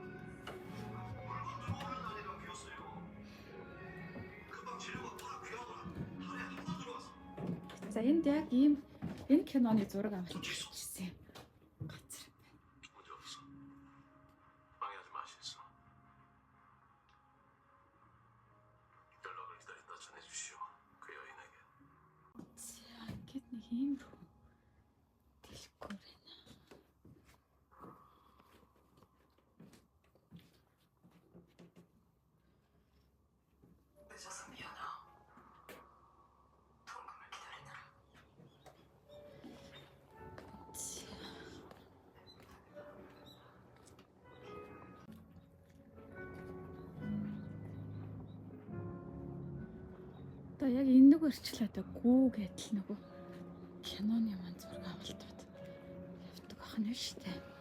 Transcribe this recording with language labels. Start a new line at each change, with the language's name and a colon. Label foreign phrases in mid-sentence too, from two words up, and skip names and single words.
Mongolian: За энд яг ийм энэ киноны зураг авалт хийсэн газар байна.
Korean: 방해하지 마시겠어. 연락을 기다린다 전해주시오. 그 여인에게.
Mongolian: За ингэж нэг ийм рүү дэлгүүр байна.
Korean: 늦어서 미안하. 통금을 기다리느라.
Mongolian: Одоо яг энэ нэг өрчлөө одоо гүү гэдэл нөгөө киноны маань зураг авалтууд явдаг ахна шүү дээ.